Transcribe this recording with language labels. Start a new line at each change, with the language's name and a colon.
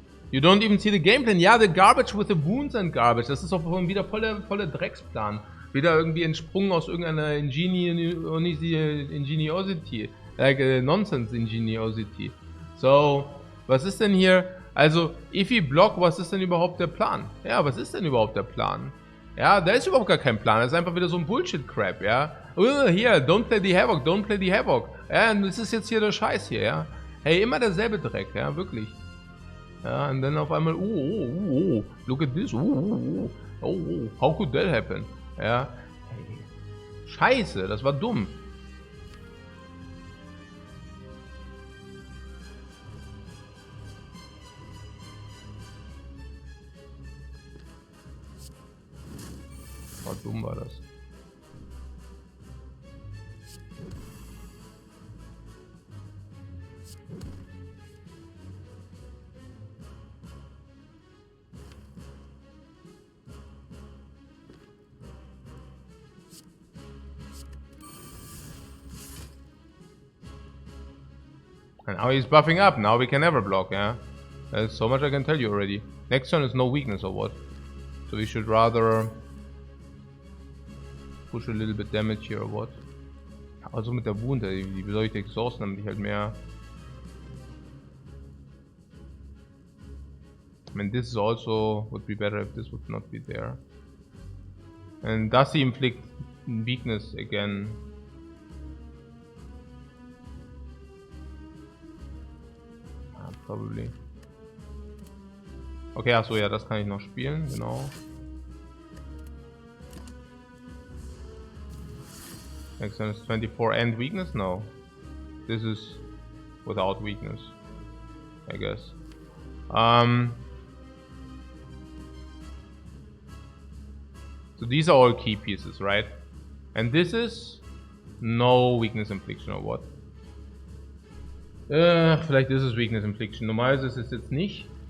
English: You don't even see the game plan. Ja, the garbage with the wounds and garbage.
German: Das ist auch wieder volle Drecksplan. Wieder irgendwie entsprungen aus irgendeiner Ingeniosity.
English: Like Nonsense Ingeniosity.
German: So, was ist denn hier? Also,
English: if we block,
German: was ist denn überhaupt der Plan? Ja, was ist denn überhaupt der Plan? Ja, da ist überhaupt gar kein Plan. Das ist einfach wieder so ein Bullshit-Crap, ja. Hier,
English: don't play the Havoc, don't play the Havoc.
German: Ja, und das ist jetzt hier der Scheiß hier, ja. Hey, immer derselbe Dreck, ja, wirklich. Ja, und dann auf einmal,
English: look at this, how could that happen?
German: Ja, hey, Scheiße, das war dumm. War dumm war das.
English: And now he's buffing up. Now we can never block, yeah? There's so much I can tell you already. Next turn is no weakness or what? So we should rather push a little bit damage here or what?
German: Also mit der Wunde, wie soll ich die exhausten, damit ich halt mehr...
English: I mean, this is also would be better if this would not be there. And does he inflict weakness again? Probably.
German: Okay, achso, ja, das kann ich noch spielen, genau.
English: Next one is 24 and weakness? No. This is without weakness, I guess. So these are all key pieces, right? And this is no weakness infliction or what?
German: Vielleicht ist es Weakness Infliction. Normalerweise ist es jetzt nicht.